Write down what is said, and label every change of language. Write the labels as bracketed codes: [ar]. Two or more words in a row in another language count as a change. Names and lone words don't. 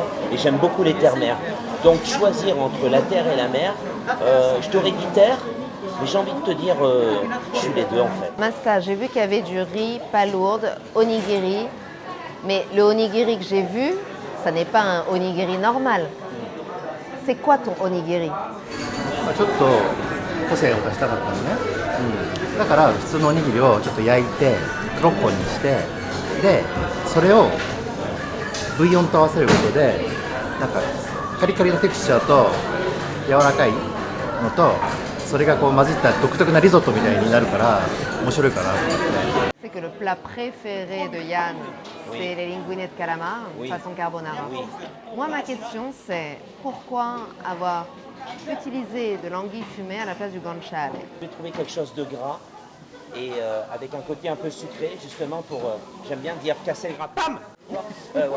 [fr] Et j'aime beaucoup les terres-mers. Donc choisir entre la terre et la mer, je t'aurais dit terre, mais j'ai envie de te dire, je suis les deux en fait. Masta, j'ai vu qu'il y avait du riz, palourde, onigiri. Mais le onigiri que j'ai vu, ça n'est pas un onigiri normal. C'est quoi ton onigiri? [ja] ちょっと個性を出したかったのね、だから普通のおにぎりをちょっと焼いて6本にしてでそれをブイヨンと合わせることでなんかカリカリのテクスチャーと柔らかいのとそれがこう混じった独特なリゾットみたいになるから面白いかなと思って。 [fr] C'est que le plat préféré de Yann, c'est les linguines de calamar, façon carbonara. Moi, ma question, c'est pourquoi avoir utilisé de l'anguille fumée à la place du guanciale? J'ai trouvé quelque chose de gras et avec un côté un peu sucré, justement pour, j'aime bien dire casser le gras, pam voilà.